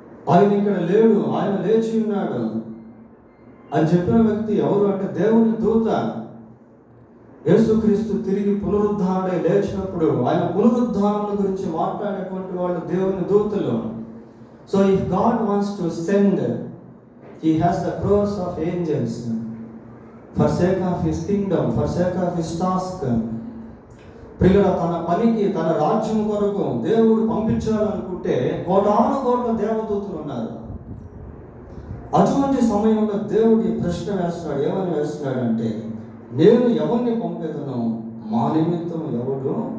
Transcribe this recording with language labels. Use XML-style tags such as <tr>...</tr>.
<te>ఆయన ఇక్కడ లేడు, ఆయన లేచి ఉన్నాడు అని చెప్పిన వ్యక్తి ఎవరు అంటే దేవుని దూత. యేసుక్రీస్తు తిరిగి పునరుద్ధారణై లేచినప్పుడు ఆయన పునరుద్ధారణ గురించి మాట్లాడేటువంటి వాళ్ళు దేవుని దూతలు.</te> <en>So if God wants to send, he has the crores of angels for sake of his kingdom, for sake of his task.</en> <te>ప్రియుల తన పనికి, తన రాజ్యం కొరకు దేవుడు పంపించాలనుకుంటే కోటాను కోట్ల దేవదూతలు ఉన్నారు. అటువంటి సమయంలో దేవుడి ప్రశ్న వేస్తున్నాడు. ఏమని వేస్తున్నాడు అంటే, నేను ఎవరిని పంపేదనో మా నిమిత్తం ఎవడు.</te>